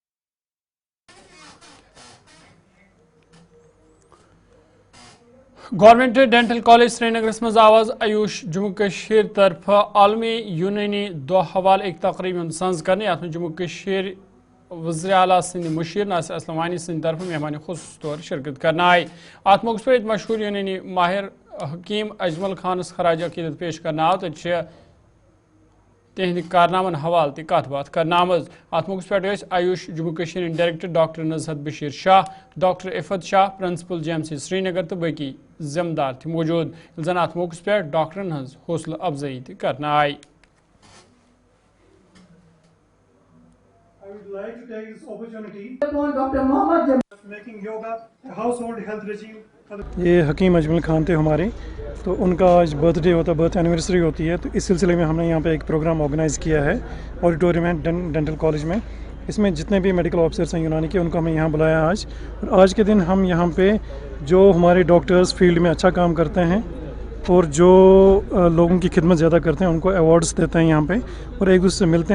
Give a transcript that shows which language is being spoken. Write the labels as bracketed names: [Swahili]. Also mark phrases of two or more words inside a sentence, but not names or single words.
[Kashmiri] गवर्नमेंट डेंटल कॉलेज श्रीनगर मज आवाज आयुष जम्मू कश्मीर तरफ आलमी यूनानी दो हवाले एक तकरीब संज करने, अत जम्मू कश्मीर वज़ीर आला सिंध मुशीर नासिर असलम वानी सिंध तरफ मेहमान खुसूस तौर शिरकत करना आए। अत मौके पर मशहूर यूनानी माहिर हकीम अजमल खानस खराज अकीदत पेश करना आव, तो तिहंद कारनामन हवाल ती कथ बात करना आमज। अत मौके पर आयुष जम्मू कश्मीर डायरेक्टर डॉक्टर नजहत बशीर शाह, डॉक्टर इफत शाह, प्रिंसिपल जेएमसी श्रीनगर तो बाकी जिम्मेदार थे मौजूद। जन अत मौके पर डॉक्टरन हज हौसला अफजाई ती करना आई। [English] I would like to take this opportunity Dr. Mohammed making yoga a household health regime for the [Hindi] ये हकीम अजमल खान थे हमारे, तो उनका आज बर्थडे होता, [English] birth anniversary [Hindi] होती है, तो इस सिलसिले में हमने यहाँ पे एक [English] program organize [Hindi] किया है ऑडिटोरियम है डेंटल कॉलेज में। इसमें जितने भी [English] medical officers [Hindi] हैं यूनानी के, उनको हमें यहाँ बुलाया आज। और आज के दिन हम यहाँ पे जो हमारे [English] doctors field [Hindi] में अच्छा काम करते हैं और जो लोगों की खिदमत ज़्यादा करते हैं उनको अवार्ड्स देते हैं यहाँ पे, और एक दूसरे से मिलते हैं।